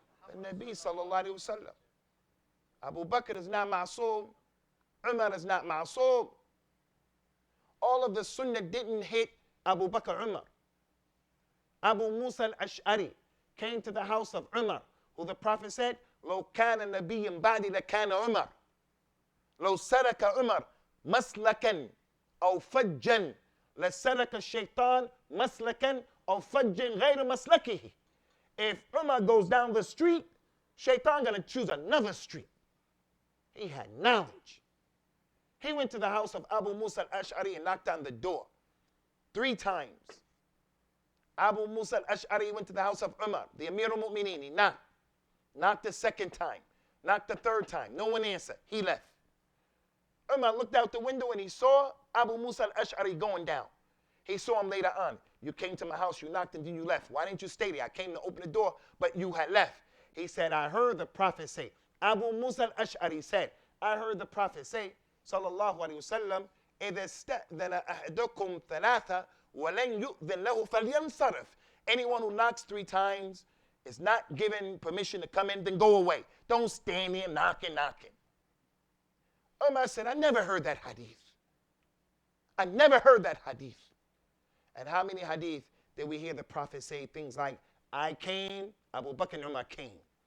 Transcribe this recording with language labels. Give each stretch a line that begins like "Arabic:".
English: The Nabi sallallahu alayhi wa sallam. Abu Bakr is not ma'soom. Umar is not ma'soom. All of the sunnah didn't hit Abu Bakr Umar. Abu Musa al-Ash'ari came to the house of Umar, who the Prophet said,
Arabic: لو كان نبيا بعدي لكان عمر. لو سلك عمر مسلكا أو فجا لسلك الشيطان مسلكا أو فجا غير مسلكه.
English: If Umar goes down the street, Shaitan gonna choose another street. He had knowledge. He went to the house of Abu Musa al-Ash'ari and knocked on the door 3 times. Abu Musa al-Ash'ari went to the house of Umar, the Amir al-Mu'mineen. He knocked. Knocked the 2nd time. Knocked the 3rd time. No one answered. He left. Umar looked out the window and he saw Abu Musa al-Ash'ari going down. He saw him later on. You came to my house, you knocked and then you left. Why didn't you stay there? I came to open the door, but you had left. He said, I heard the Prophet say. Abu Musa al-Ash'ari said, I heard the Prophet say, sallallahu alayhi wa sallam,
Arabic: إذا استأذن أحدكم ثلاثة ولن يؤذن له فلينصرف.
English: Anyone who knocks 3 times is not given permission to come in, then go away. Don't stand there knocking. Umar said, I never heard that hadith. I never heard that hadith. And how many hadith did we hear the Prophet say things like, I came, Abu Bakr and Umar came.